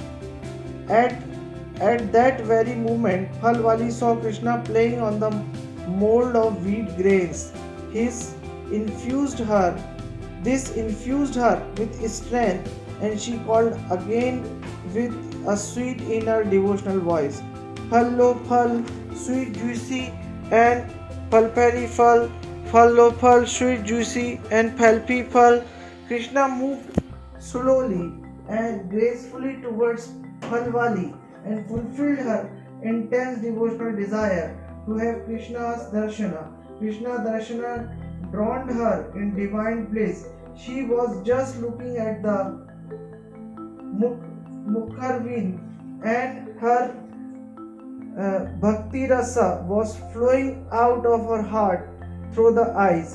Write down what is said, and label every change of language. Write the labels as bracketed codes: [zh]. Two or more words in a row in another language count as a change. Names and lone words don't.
[en] At that very moment, Phalwali saw Krishna playing on the mold of wheat grains. This infused her with strength, and she called again with a sweet inner devotional voice, [hi] "फल लो फल, [en] sweet juicy and [hi] पलपरी फल, फल लो फल, [en] sweet juicy and [hi] पलपी फल." [en] Krishna moved slowly and gracefully towards Phalwali and fulfilled her intense devotional desire to have Krishna's darshana. Krishna darshana drawn her in divine bliss. She was just looking at the Mukharvin, and her bhakti rasa was flowing out of her heart through the eyes.